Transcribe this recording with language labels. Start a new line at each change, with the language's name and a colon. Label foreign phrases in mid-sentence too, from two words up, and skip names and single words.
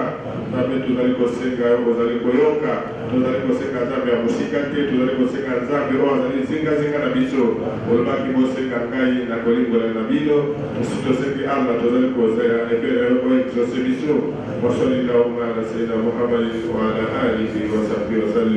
Lingala: Nzambe tozali kosenga yo ozali koyoka. Tozali kosenga Nzambe ya mosika te. Tozali kosenga Nzambe oyo azali zingazinga na biso. Olobaki bosenga ngai na kolingola na bino. Tosi tosengi Allah tozali kozela efele oyo exauce biso.
Arabic: وصل اللهم على سيدنا محمد وعلى آله وصحبه وسلم.